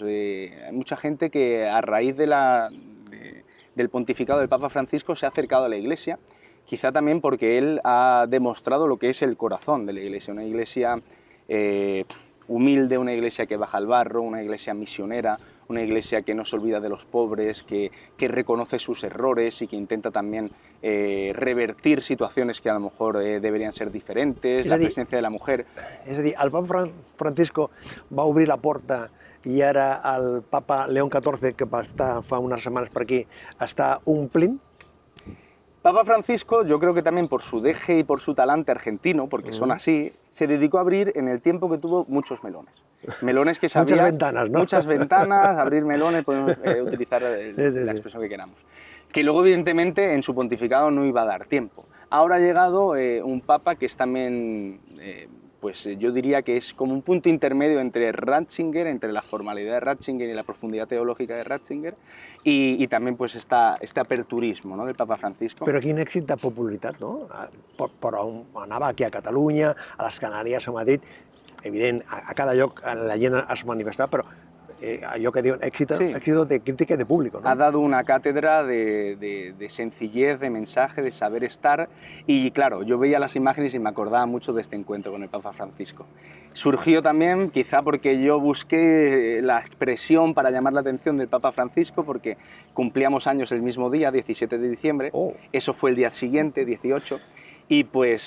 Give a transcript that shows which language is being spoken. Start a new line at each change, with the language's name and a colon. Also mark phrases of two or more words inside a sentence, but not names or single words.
Spanish: Hay mucha gente que a raíz del pontificado del Papa Francisco se ha acercado a la Iglesia, quizá también porque él ha demostrado lo que es el corazón de la Iglesia, una Iglesia humilde, una Iglesia que baja al barro, una Iglesia misionera, una Iglesia que no se olvida de los pobres, que reconoce sus errores y que intenta también revertir situaciones que a lo mejor deberían ser diferentes, la presencia de la mujer.
Catalan: És a dir, el papa Francisco va obrir la porta i ara el papa León XIV, que va estar fa unes setmanes per aquí, està omplint.
Spanish: Papa Francisco, yo creo que también por su deje y por su talante argentino, porque son así, se dedicó a abrir en el tiempo que tuvo muchos melones. Melones que sabía... Muchas ventanas, ¿no? Muchas ventanas, abrir melones, podemos utilizar la expresión que queramos. Que luego, evidentemente, en su pontificado no iba a dar tiempo. Ahora ha llegado un papa que es también... pues yo diría que es como un punto intermedio entre Ratzinger, entre la formalidad de Ratzinger y la profundidad teológica de Ratzinger, y también pues este aperturismo, ¿no?, del Papa Francisco.
Catalan: Però quin èxit de popularitat, no? Però anava aquí a Catalunya, a les Canàries, a Madrid, evident, a cada lloc la gent es manifestava, però allò que diuen
Spanish: éxito de crítica y de público, ¿no? Ha dado una cátedra de sencillez, de mensaje, de saber estar, y claro, yo veía las imágenes y me acordaba mucho de este encuentro con el Papa Francisco. Surgió también quizá porque yo busqué la expresión para llamar la atención del Papa Francisco, porque cumplíamos años el mismo día, 17 de diciembre, eso fue el día siguiente, 18, y pues...